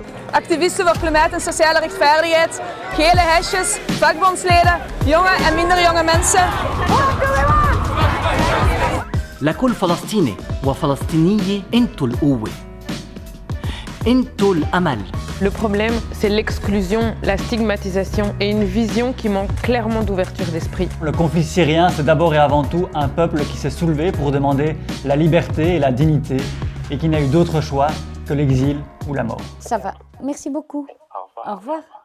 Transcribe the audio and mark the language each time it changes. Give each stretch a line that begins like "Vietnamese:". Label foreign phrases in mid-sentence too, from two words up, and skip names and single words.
Dutch: Activisten voor klimaat en sociale rechtvaardigheid, gele hesjes, vakbondsleden, jonge en minder jonge mensen.
Arabic: لكل فلسطيني وفلسطينية انتوا القوة انتوا الأمل.
French: Le problème, c'est l'exclusion, la stigmatisation et une vision qui manque clairement d'ouverture d'esprit. Le conflit syrien, c'est d'abord et avant tout un peuple qui s'est soulevé pour demander la liberté et la dignité et qui n'a eu d'autre choix que l'exil ou la mort. Ça va. Merci beaucoup. Au revoir.